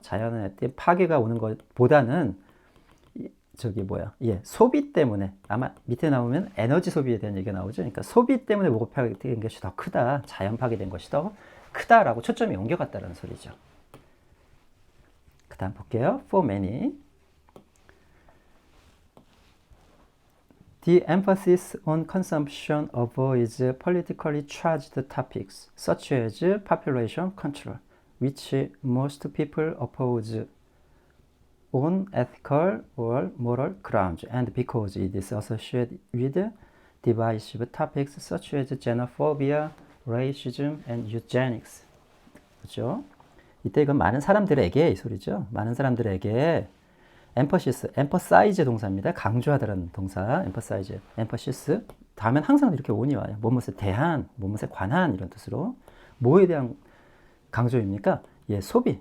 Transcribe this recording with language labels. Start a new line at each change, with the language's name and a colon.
Korean: 자연의 파괴가 오는 것보다는 소비 때문에 아마 밑에 나오면 에너지 소비에 대한 얘기가 나오죠. 그러니까 소비 때문에 뭐가 파괴된 것이 더 크다. 자연 파괴된 것이 더 크다라고 초점이 옮겨갔다는 소리죠. 그 다음 볼게요.
English: For many The emphasis on consumption avoids politically charged topics such as population control, which most people oppose on ethical or moral grounds, and because it is associated with divisive topics such as xenophobia, racism, and eugenics.
Korean: 그렇죠? 이때 이건 많은 사람들에게 이 소리죠. 많은 사람들에게 emphasize 동사입니다. 강조하다라는 동사, emphasis. 다음엔 항상 이렇게 on이 와요. 뭐뭇에 대한, 뭐뭇에 관한 이런 뜻으로. 뭐에 대한 강조입니까? 소비.